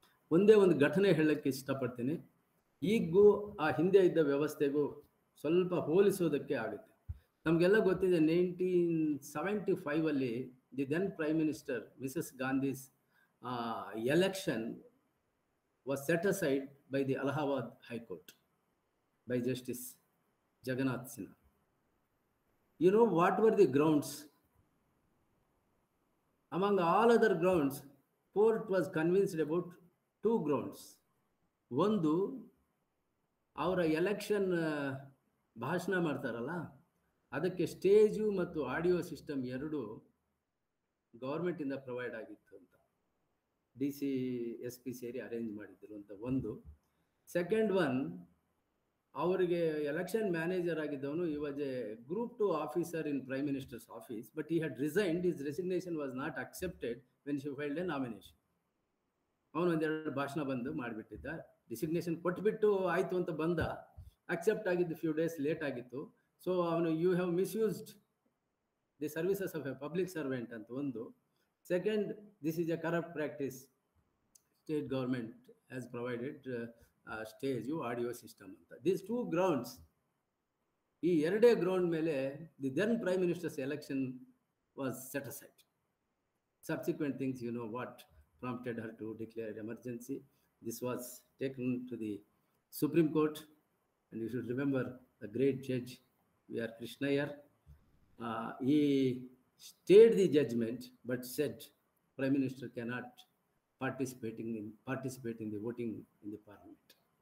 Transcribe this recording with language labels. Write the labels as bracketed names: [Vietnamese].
[Kannada] ಒಂದೇ ಒಂದು ಘಟನೆ ಹೇಳಕ್ಕೆ ಇಷ್ಟಪಡ್ತೀನಿ. ಈಗೂ ಆ ಹಿಂದೆ ಇದ್ದ ವ್ಯವಸ್ಥೆಗೂ ಸ್ವಲ್ಪ ಹೋಲಿಸೋದಕ್ಕೆ ಆಗುತ್ತೆ. ನಮಗೆಲ್ಲ ಗೊತ್ತಿದೆ, [English] 1975 the then prime minister Mrs Gandhi's election was set aside by the Allahabad high court by Justice Jagannath Sinha. You know what were the grounds? Among all other grounds, court was convinced about 2 grounds. [Kannada] ಒಂದು, ಅವರ election ಭಾಷಣ ಮಾಡ್ತಾರಲ್ಲ, ಅದಕ್ಕೆ stage ಮತ್ತು audio system ಎರಡೂ ಗೌರ್ಮೆಂಟಿಂದ provide ಆಗಿತ್ತು ಅಂತ DC SP ಸೇರಿ ಅರೇಂಜ್ ಮಾಡಿದ್ರು ಅಂತ ಒಂದು. [English] second one, [Kannada] ಅವರಿಗೆ election manager ಆಗಿದ್ದವನು, [English] he was a Group 2 officer in Prime Minister's office, but he had resigned. His resignation was not accepted when she filed a nomination. [Kannada] ಅವನು ಒಂದೆರಡು ಭಾಷಣ ಬಂದು ಮಾಡಿಬಿಟ್ಟಿದ್ದ, ಡಿಸಿಗ್ನೇಷನ್ ಕೊಟ್ಬಿಟ್ಟು ಆಯಿತು ಅಂತ ಬಂದ, ಅಕ್ಸೆಪ್ಟ್ ಆಗಿದ್ದು [English] few days late [Kannada] ಆಗಿತ್ತು. [English] So ಅವನು you have misused the services of a public servant ಅಂತ ಒಂದು. Second, this is a corrupt practice, state government has provided stage audio system ಅಂತ. These 2 grounds, [Kannada] ಈ ಎರಡೇ ಗ್ರೌಂಡ್ ಮೇಲೆ [English] The then prime minister's election was set aside. Subsequent things, you know what prompted her to declare emergency. This was taken to the Supreme Court, and you should remember the great judge V.R. Krishnaiyer. He stayed the judgment but said Prime Minister cannot participate in the voting in the parliament.